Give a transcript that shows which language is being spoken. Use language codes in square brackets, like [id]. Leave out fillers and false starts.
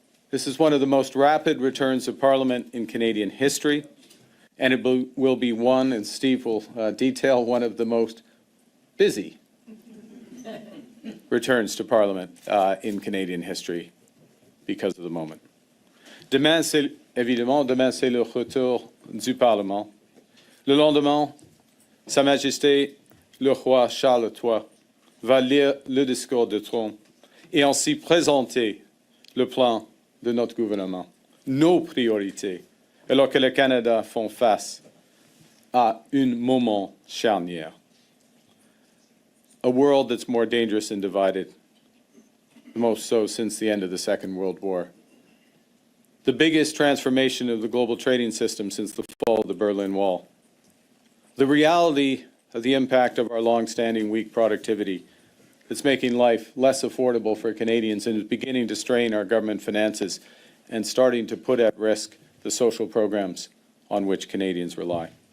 [en] This is one of the most rapid returns of Parliament in Canadian history, and it will be one, and Steve will detail, one of the most busy returns to Parliament in Canadian history because of the moment. [fr] Demain, c'est le retour du Parlement. Le lendemain, Sa Majesté, le roi Charles III, va lire le discours de trône et ainsi présenter le plan de notre gouvernement, nos priorités, alors que le Canada fait face à un moment charnière. [en] A world that's more dangerous and divided, most so since the end of the Second World War. The biggest transformation of the global trading system since the fall of the Berlin Wall. The reality of the impact of our long-standing weak productivity that's making life less affordable for Canadians and is beginning to strain our government finances and starting to put at risk the social programs on which Canadians rely.